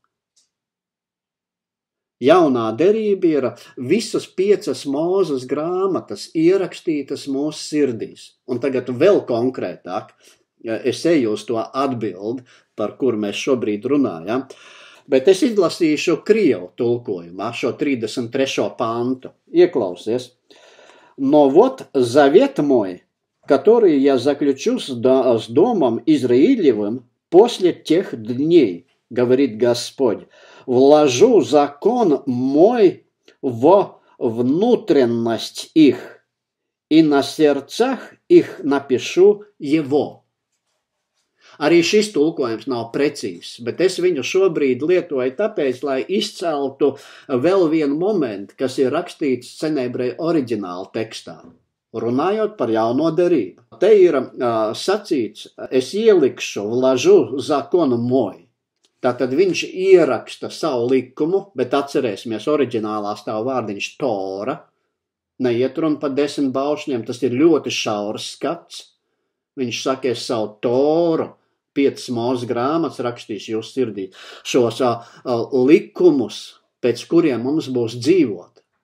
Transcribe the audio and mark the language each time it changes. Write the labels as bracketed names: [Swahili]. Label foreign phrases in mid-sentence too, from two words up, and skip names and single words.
[Latvian] Jaunā derība ir visas 5 Mūzes grāmatas ierakstītas mūsu sirdīs. Un tagad vēl konkrētāk, es eju uz to atbildi, par kur mēs šobrīd runājam, bet es izlasīšu krievu tulkojumā šo 33. pantu. Ieklausies. [Russian] Но вот завет мой, который я заключу с домом Израилевым после тех дней, говорит Господь, вложу закон мой во внутренность их, и на сердцах их напишу его. [Latvian] Arī šis tulkojums nav precīzs, bet es viņu šobrīd lietoju tāpēc, lai izceltu vēl vienu momentu, kas ir rakstīts senebreju oriģināla tekstā, runājot par jauno derību. Te ir sacīts, es ielikšu [Russian] vложу закон мой. [Latvian] Tātad viņš ieraksta savu likumu, bet atcerēsimies, oriģinālā stāv vārdiņš Tora, neiet runa par 10 baušļiem, tas ir ļoti šaurs skats. Viņš saka, es savu Toru, 5 Mūzes grāmatas rakstīšu jūs sirdī, šos likumus, pēc kuriem mums būs dzīvot.